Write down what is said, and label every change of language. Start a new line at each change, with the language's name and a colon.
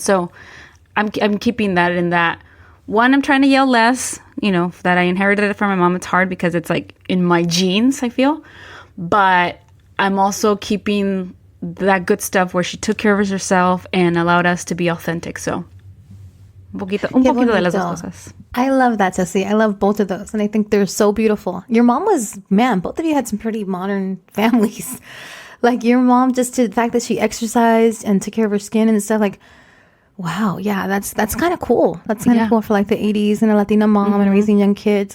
English: So I'm keeping that in that. One, I'm trying to yell less, that I inherited it from my mom. It's hard because it's like in my genes, I feel. But I'm also keeping that good stuff where she took care of herself and allowed us to be authentic.
Spanish: So un poquito de las dos cosas.
English: I love that, Ceci. I love both of those. And I think they're so beautiful. Your mom both of you had some pretty modern families. Like your mom, just to the fact that she exercised and took care of her skin and stuff, like, wow, yeah, that's kind of cool. That's kind of cool for like the 80s and a Latina mom and raising young kids.